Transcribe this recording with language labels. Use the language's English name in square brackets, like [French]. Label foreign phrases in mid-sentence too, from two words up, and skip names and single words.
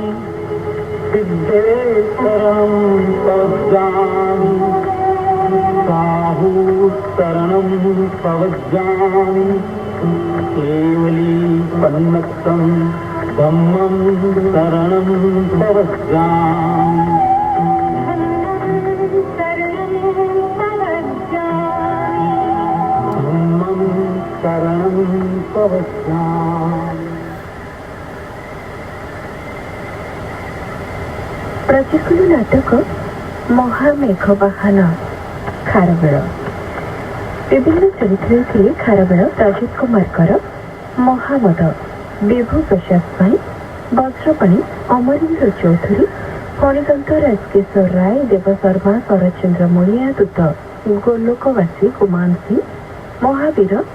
[Ardhamāgadhī Prākrit] सिद्धे शरणं पवज्जामि साहू शरणं पवज्जामि केवली पन्नक्तं धम्मं शरणं पवज्जामि धम्मं शरणं पवज्जामि। [Odia] ପ୍ରତିକୂଳ ନାଟକ ମହାମେଘ ବାହନ ଖାରବେଳ। ବିଭିନ୍ନ ଚରିତ୍ରରେ ଥିଲେ ଖାରବେଳ ରାଜୀବ କୁମାରଙ୍କର, ମହାମଦ ବିଭୁ ପ୍ରସାଦ ସ୍ୱାଇଁ, ବଜ୍ରପାଣି ଅମରେନ୍ଦ୍ର ଚୌଧୁରୀ, ଫଣିଦନ୍ତ ରାଜକିଶୋର ରାୟ, ଦେବଶର୍ମା ଶରତଚନ୍ଦ୍ର ମଣିଆ, ଦୂତ ଗୋଲୋକବାସୀ କୁମାନ ସିଂ, ମହାବୀର